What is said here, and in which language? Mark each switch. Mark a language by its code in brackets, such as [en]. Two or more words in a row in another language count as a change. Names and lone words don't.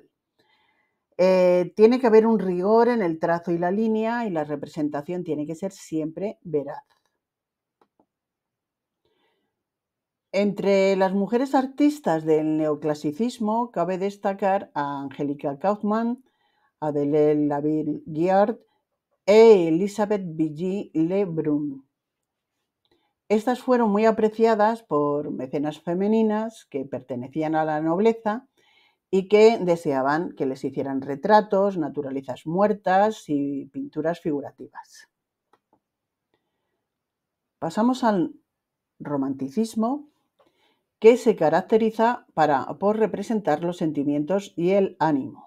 [es] Tiene que haber un rigor en el trazo y la línea, y la representación tiene que ser siempre veraz. Entre las mujeres artistas del neoclasicismo cabe destacar a Angelica Kauffmann, Adèle Laville-Guiard e Elisabeth Vigée-Lebrun. Estas fueron muy apreciadas por mecenas femeninas que pertenecían a la nobleza y que deseaban que les hicieran retratos, naturalezas muertas y pinturas figurativas. Pasamos al romanticismo, que se caracteriza por representar los sentimientos y el ánimo.